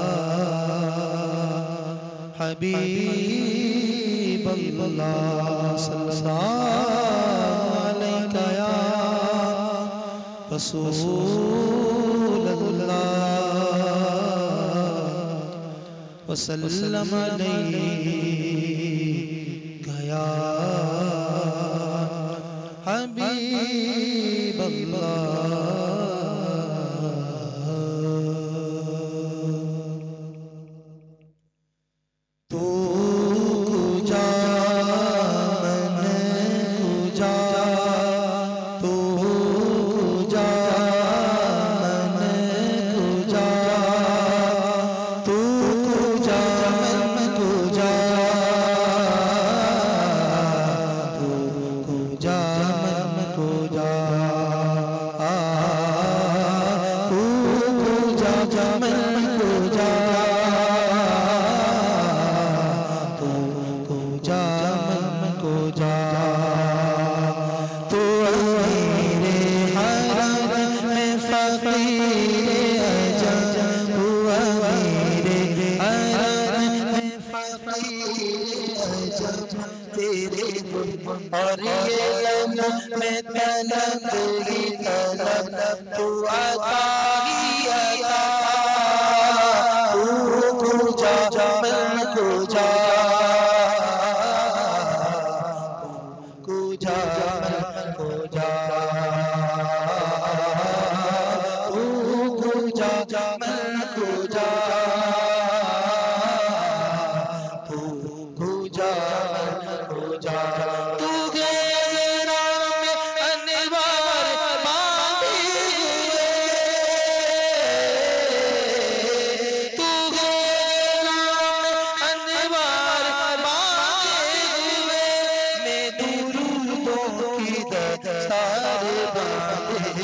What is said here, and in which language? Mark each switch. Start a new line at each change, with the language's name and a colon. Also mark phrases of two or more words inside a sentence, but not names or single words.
Arabic: حبيب الله صلى الله عليك يا رسول الله وسلم عليك يا حبيب الله
Persian: تو کجا من کجا تو کجا من کجا تو کجا من کجا تو کجا من کجا تو کجا من کجا تو
Urdu: امیر حرم میں فقیر عجم تو امیر حرم میں فقیر عجم تیرے اور یہ لب میں طلب ہی طلب تو عطا ہی عطا
Persian: تو کجا من کجا کجا من کجا تو کجا من کجا تو کجا من کجا تو
Urdu: گھیرا میں انوار باندھے ہوئے تو گھیرا میں انوار باندھے ہوئے میں درودوں کی دستار باندھے